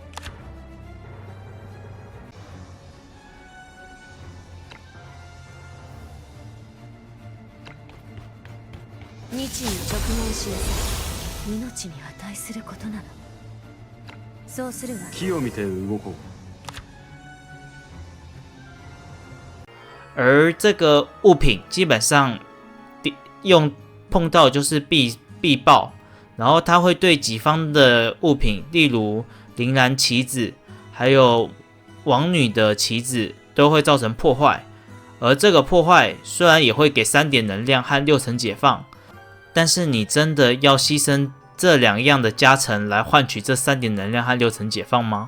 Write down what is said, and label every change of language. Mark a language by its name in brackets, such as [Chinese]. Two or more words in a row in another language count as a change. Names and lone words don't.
[Japanese] 日に直面しなさい。命に値することなの。そうするわ。木を見て動こう。 [Chinese] 而这个物品基本上碰到就是必爆，然后它会对己方的物品，例如铃兰棋子还有王女的棋子都会造成破坏。而这个破坏虽然也会给3点能量和6层解放，但是你真的要牺牲这2样的加成来换取这3点能量和6层解放吗？